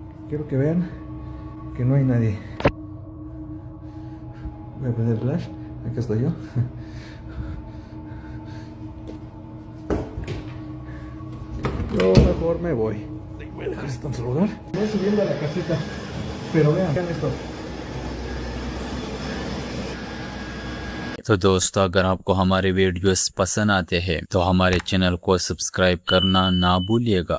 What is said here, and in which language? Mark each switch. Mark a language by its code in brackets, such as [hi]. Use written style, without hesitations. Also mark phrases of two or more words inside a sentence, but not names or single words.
[es] quiero que vean que no hay nadie. Voy a prender el flash. Aquí estoy yo. Yo mejor me voy. Voy a dejar esto en su lugar. Voy subiendo a la casita. Pero vean esto. [hi] तो दोस्तों अगर आपको हमारे वीडियोस पसंद आते हैं तो हमारे चैनल को सब्सक्राइब करना ना भूलिएगा।